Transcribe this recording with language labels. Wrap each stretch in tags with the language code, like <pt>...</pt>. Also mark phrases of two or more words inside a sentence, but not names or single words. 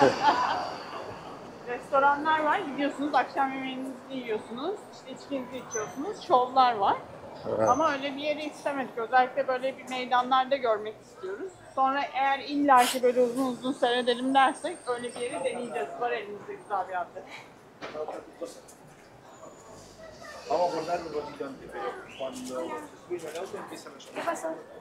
<tr>Restoranlar var, gidiyorsunuz, akşam yemeğinizi yiyorsunuz, işte içkinizi içiyorsunuz, şovlar var. Evet. Ama öyle bir yeri istemedik, özellikle böyle bir meydanlarda görmek istiyoruz. Sonra eğer illaki böyle uzun seyredelim dersek öyle bir yeri deneyeceğiz. Var elimizde güzel bir adres.</tr> <es>Vamos a guardar un ratito antes, pero cuando se suben al auto empiezan a llover. ¿Qué pasó?</es>